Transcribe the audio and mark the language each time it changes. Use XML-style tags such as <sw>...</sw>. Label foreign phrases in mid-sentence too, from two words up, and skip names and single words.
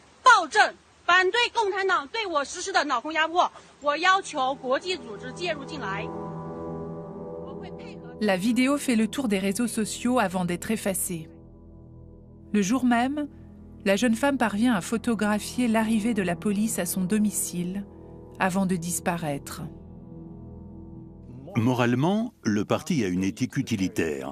<zh>暴政，反对共产党对我实施的脑空压迫，我要求国际组织介入进来。</zh> <fr>La vidéo fait le tour des réseaux sociaux avant d'être effacée. Le jour même, la jeune femme parvient à photographier l'arrivée de la police à son domicile avant de disparaître. Moralement, le parti a une éthique utilitaire.</fr>